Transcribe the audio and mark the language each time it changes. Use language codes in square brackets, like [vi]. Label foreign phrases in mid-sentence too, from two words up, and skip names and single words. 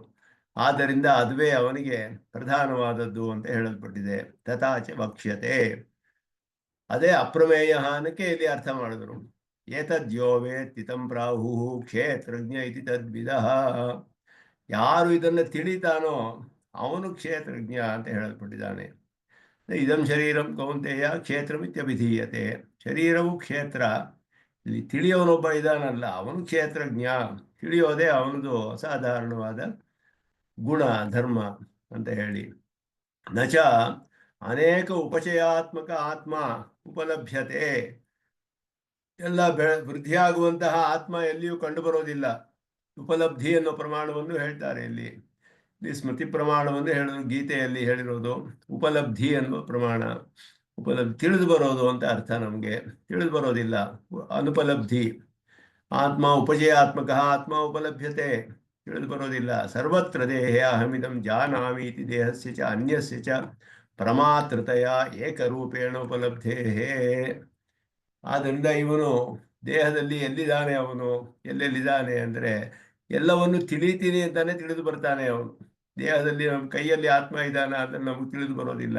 [kn] ಆದ್ದರಿಂದ ಅದುವೇ ಅವನಿಗೆ ಪ್ರಧಾನವಾದದ್ದು ಅಂತ ಹೇಳಲ್ಪಟ್ಟಿದೆ. [sa] ತಥಾಚ ವಕ್ಷ್ಯತೆ, [kn] ಅದೇ ಅಪ್ರಮೇಯ ಅನ್ನಕ್ಕೆ ಇಲ್ಲಿ ಅರ್ಥ ಮಾಡಿದ್ರು. [sa] ಏತದ್ಯೋ ವೇತ್ತಿತಂ ಪ್ರಾಹು ಕ್ಷೇತ್ರಜ್ಞ ಇತಿ ತದ್ವಿಧ. [kn] ಯಾರು ಇದನ್ನು ತಿಳಿತಾನೋ ಅವನು ಕ್ಷೇತ್ರಜ್ಞ ಅಂತ ಹೇಳಲ್ಪಟ್ಟಿದ್ದಾನೆ. [sa] ಇದಂ ಶರೀರಂ ಕೌಂತೆಯ ಕ್ಷೇತ್ರಮಿತ್ಯಭಿಧೀಯತೆ. [kn] ಶರೀರವು ಕ್ಷೇತ್ರ. ಇಲ್ಲಿ ತಿಳಿಯೋನೊಬ್ಬ ಇದಾನಲ್ಲ, ಅವನು ಕ್ಷೇತ್ರಜ್ಞ. ತಿಳಿಯೋದೇ ಅವನದು ಅಸಾಧಾರಣವಾದ ಗುಣ, ಧರ್ಮ ಅಂತ ಹೇಳಿ. [sa] ನಚ ಅನೇಕ ಉಪಚಯಾತ್ಮಕ ಆತ್ಮ ಉಪಲಭ್ಯತೆ. [kn] ಎಲ್ಲ ವೃದ್ಧಿಯಾಗುವಂತಹ ಆತ್ಮ ಎಲ್ಲಿಯೂ ಕಂಡುಬರೋದಿಲ್ಲ. ಉಪಲಬ್ಧಿ ಅನ್ನೋ ಪ್ರಮಾಣವನ್ನು ಹೇಳ್ತಾರೆ ಇಲ್ಲಿ ಸ್ಮೃತಿ ಪ್ರಮಾಣವನ್ನು ಹೇಳಿದ್ರು. ಗೀತೆಯಲ್ಲಿ ಹೇಳಿರೋದು ಉಪಲಬ್ಧಿ ಅನ್ನುವ ಪ್ರಮಾಣ. ತಿಳಿದು ಬರೋದು ಅಂತ ಅರ್ಥ. ನಮಗೆ ತಿಳಿದು ಬರೋದಿಲ್ಲ, ಅನುಪಲಬ್ಧಿ. [sa] ಆತ್ಮ ಉಪಜಯಾತ್ಮಕ ಆತ್ಮ ಉಪಲಭ್ಯತೆ, [kn] ತಿಳಿದು ಬರೋದಿಲ್ಲ. [sa] ಸರ್ವತ್ರ ದೇಹೇ ಅಹಮಿದಂ ಜಾನಾಮಿ ಇತಿ ದೇಹಸ್ಯ ಚ ಅನ್ಯಸ್ಯ ಚ ಪ್ರಮಾತೃತೆಯ ಏಕರೂಪೇಣ ಉಪಲಬ್ಧೇ. [kn] ಆದ್ದರಿಂದ ಇವನು ದೇಹದಲ್ಲಿ ಎಲ್ಲಿದ್ದಾನೆ, ಅವನು ಎಲ್ಲೆಲ್ಲಿದ್ದಾನೆ ಅಂದರೆ ಎಲ್ಲವನ್ನು ತಿಳಿತೀನಿ ಅಂತಾನೆ ತಿಳಿದು ಬರ್ತಾನೆ ಅವನು. ದೇಹದಲ್ಲಿ ನಮ್ಮ ಕೈಯಲ್ಲಿ ಆತ್ಮ ಇದ್ದಾನ ಅದನ್ನು ನಮಗೆ ತಿಳಿದು ಬರೋದಿಲ್ಲ.